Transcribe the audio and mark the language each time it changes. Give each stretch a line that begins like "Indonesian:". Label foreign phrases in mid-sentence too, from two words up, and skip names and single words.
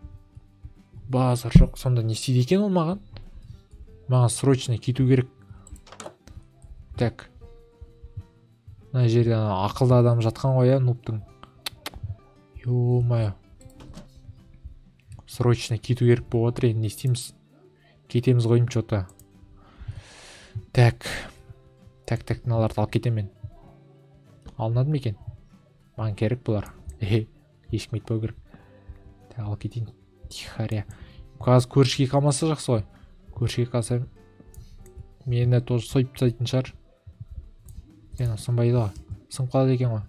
Kazakh: Базар жоқ, сонда не істейді екен ол маған? Маған срочно кету керек. Так. Мына жерде ақылды адам жатқан ғой я, нуптың. Ё-моё. Срочно кету керек болып отыр, енді не істейміз? Кетеміз ғой
Russian: что-то. Так.
Kazakh: Так, мыналарды алып кетемін. Алынады ма екен? Маған керек бұлар. Ешкім айтпау керек. Так, алып кетейін. Тихаря. Қазір көршіге қалмаса жақсы ғой. Көршіге қалса мені тоже сойып тастайтын шығар. Сынбайды ғой. Сынып қалады екен ғой.